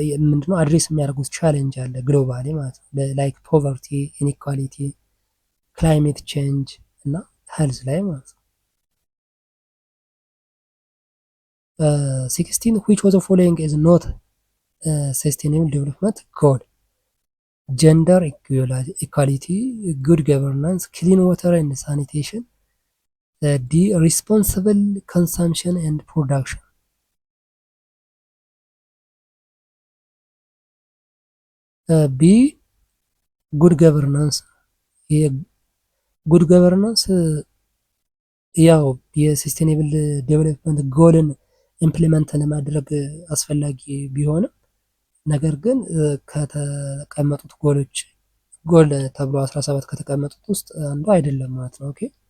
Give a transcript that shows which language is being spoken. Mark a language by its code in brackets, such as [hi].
[am] ምንድነው አድሬስ የሚያደርጉት ቻሌንጅ አለ ግሎባሊ ማለት ነው። [en] ላይክ ፖቨርቲ፣ ኢንኢኳሊቲ፣ ክላይሜት ቼንጅ [am] እና ሄልዝ ላይ ማለት ነው። [en] 16 which of the following is not sustainable development goal? Gender equality, good governance, clean water and sanitation. D responsible consumption and production. [am] ቢ ጉድ ገቨርናንስ። ጉድ ገቨርናንስ ያው የሰስቴኔብል ዴቨሎፕመንት ጎልን ኢምፕሊመንት ለማድረግ አስፈላጊ ቢሆንም ነገር ግን ከተቀመጡት ጎሎች ጎል ተብሎ 17 ከተቀመጡት ውስጥ አንዱ አይደለም ማለት ነው። ኦኬ